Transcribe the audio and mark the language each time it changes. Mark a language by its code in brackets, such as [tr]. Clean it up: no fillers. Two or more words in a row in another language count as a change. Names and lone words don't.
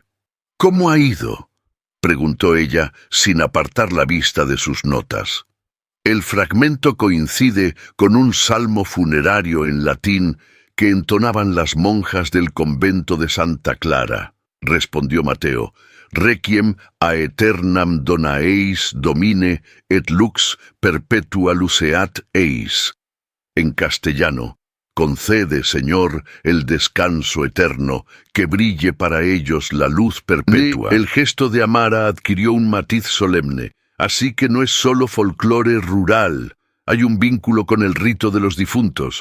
[es] —¿Cómo ha ido? —preguntó ella, sin apartar la vista de sus notas. El fragmento coincide con un salmo funerario en latín que entonaban las monjas del convento de Santa Clara, respondió Mateo. [la] Requiem aeternam dona eis domine et lux perpetua luceat eis. [es] En castellano, concede, Señor, el descanso eterno, que brille para ellos la luz perpetua. El gesto de Amara adquirió un matiz solemne, así que no es solo folclore rural, hay un vínculo con el rito de los difuntos.